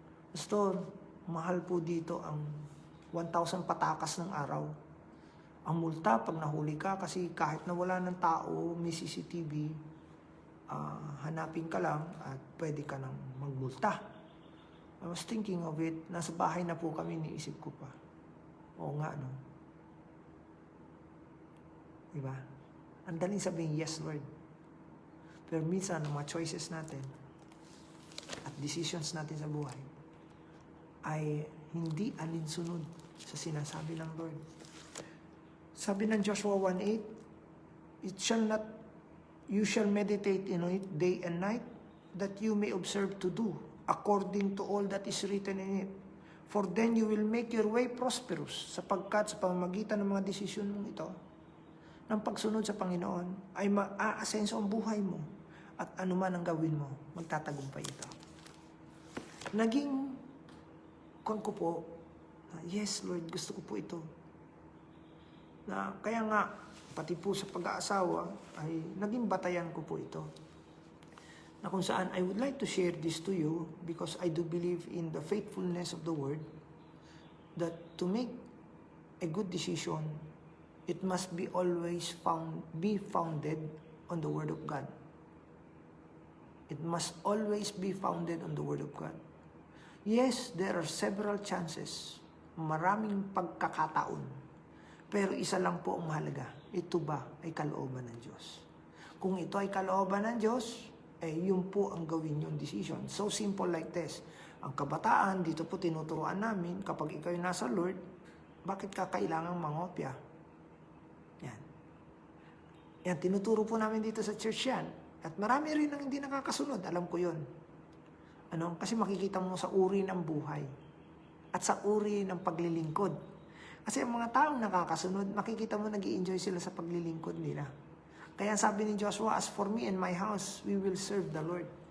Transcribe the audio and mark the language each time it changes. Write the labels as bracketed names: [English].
[Filipino] Pastor, mahal po dito ang 1,000 patakas ng araw. Ang multa pag nahuli ka kasi kahit na wala ng tao, may CCTV, hanapin ka lang at pwede ka nang magmulta. [English] I was thinking of it, [Filipino] nasa bahay na po kami, niisip ko pa. Oo nga, no? Diba? Ang daling sabihin, yes, Lord. Pero minsan, ang mga choices natin at decisions natin sa buhay ay hindi alinsunod sa sinasabi ng Lord. [English] Sabi ng Joshua 1:8, you shall meditate in it day and night, that you may observe to do according to all that is written in it. For then you will make your way prosperous, [Filipino] sapagkat sa pamamagitan ng mga desisyon mong ito, ng pagsunod sa Panginoon, ay maaasenso ang buhay mo, at anuman ang gawin mo, magtatagumpay ito. Naging kung ko po, yes Lord, gusto ko po ito. Kaya nga, pati po sa pag-aasawa, ay naging batayan ko po ito. Na kung saan, [English] I would like to share this to you because I do believe in the faithfulness of the Word, that to make a good decision, it must be always be founded on the Word of God. It must always be founded on the Word of God. Yes, there are several chances, [Filipino] maraming pagkakataon, pero isa lang po ang mahalaga. Ito ba ay kalooban ng Diyos? Kung ito ay kalooban ng Diyos, yun po ang gawin yung decision. So simple like this. Ang kabataan, dito po tinuturuan namin, kapag ikaw yung nasa Lord, bakit ka kailangang mangopya? Yan. Yan, tinuturo po namin dito sa church yan. At marami rin ang hindi nakakasunod, alam ko yun. Kasi makikita mo sa uri ng buhay at sa uri ng paglilingkod. Kasi ang mga taong nakakasunod, makikita mo nag-i-enjoy sila sa paglilingkod nila. Kaya sabi ni [English] Joshua, as for me and my house, we will serve the Lord.